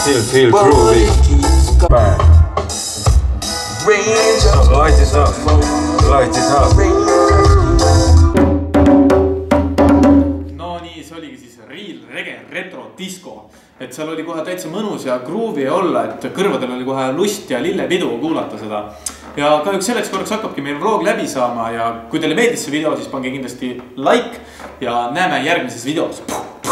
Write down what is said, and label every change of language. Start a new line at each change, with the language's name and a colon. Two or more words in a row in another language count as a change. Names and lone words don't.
English: feel groovy. Light it up. Light it up.
Estonian: No nii, see oligi siis Real Reggae Retro Disco. Et seal oli kohe täitsa mõnus ja groovy olla, et kõrvadel oli kohe lust ja lillepidu kuulata seda. Ja kahjuks selleks korraks hakkabki meil vlog läbi saama ja kui teile meeldis see video, siis pange kindlasti like ja näeme järgmises videos.